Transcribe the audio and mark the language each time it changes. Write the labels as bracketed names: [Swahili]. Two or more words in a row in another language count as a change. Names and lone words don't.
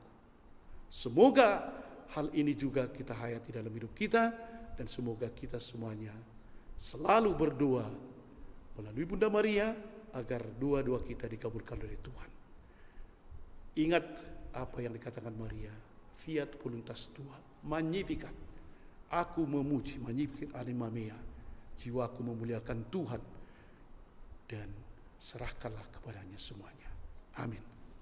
[Indonesian] Semoga hal ini juga kita hayati dalam hidup kita. Dan semoga kita semuanya selalu berdoa melalui Bunda Maria agar doa-doa kita dikabulkan oleh Tuhan. Ingat apa yang dikatakan Maria. [Latin] Fiat voluntas tua. Magnificat. [Indonesian] Aku memuji, [Latin] magnificat anima mea. [Indonesian] Jiwaku memuliakan Tuhan. Dan serahkanlah kepadanya semuanya. Amin.